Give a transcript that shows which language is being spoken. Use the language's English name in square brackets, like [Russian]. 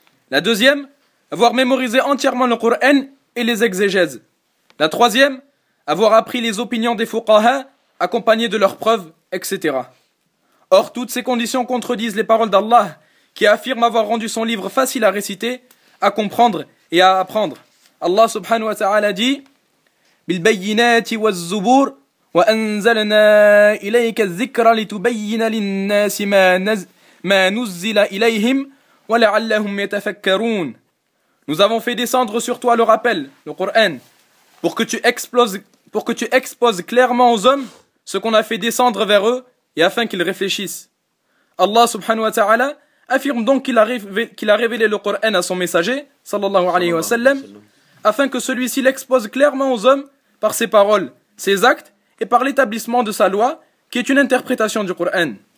[French] La deuxième, avoir mémorisé entièrement le Coran et les exégèses. La troisième, avoir appris les opinions des fuqaha, accompagnées de leurs preuves, etc. Or, toutes ces conditions contredisent les paroles d'Allah, qui affirme avoir rendu son livre facile à réciter, à comprendre et à apprendre. Allah subhanahu wa ta'ala dit [Arabic] « Bil bayyinati wa zubur » وأنزلنا إليك الذكر لتبين للناس ما نزل إليهم ولعلهم يتفكرون. [French] Nous avons fait descendre sur toi le rappel, le Coran, pour que tu exposes clairement aux hommes ce qu'on a fait descendre vers eux et afin qu'ils réfléchissent. Allah subhanahu wa ta'ala affirme donc qu'il a révélé le Coran à son messager, sallallahu alayhi wa sallam, afin que celui-ci l'expose clairement aux hommes par ses paroles, ses actes et par l'établissement de sa loi, qui est une interprétation du Coran.